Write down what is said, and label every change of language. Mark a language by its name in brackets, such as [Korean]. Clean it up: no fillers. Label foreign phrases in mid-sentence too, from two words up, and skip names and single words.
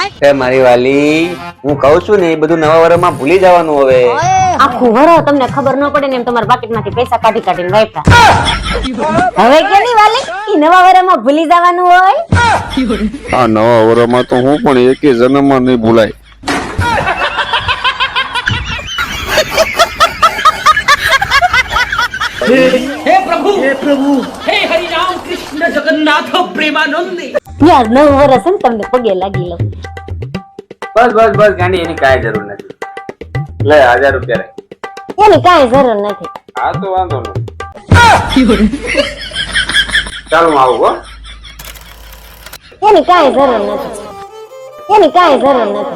[Gujarati] એ મારી વાલી હું કહું છું ને એ બધું નવા વર્ષમાં ભૂલી જવાનું હવે. આખું વરસ તમને ખબર ન પડે ને એમ તમારા પાકીટમાંથી પૈસા કાઢી કાઢીને વાપરા. હવે કે નહીં વાલી ઈ નવા વર્ષમાં ભૂલી જવાનું હોય? આ નવા વર્ષમાં તો હું પણ એકે જન્મમાં નહીં ભૂલાય. [Hindi] हे प्रभु हे हरि राम कृष्ण जगन्नाथ प्रेमानंद [Gujarati] યાર નવું વર્ષ છે ને તમને પગે લાગી લઉં. બસ બસ બસ ગાંડી એની કાંઈ જરૂર નથી. લે 1000 રૂપિયા રે. એની કાંઈ જરૂર નથી. હા તો વાંધો નહીં. ચાલો હું આવું હો. એની કાંઈ જરૂર નથી. એની કાંઈ જરૂર નથી.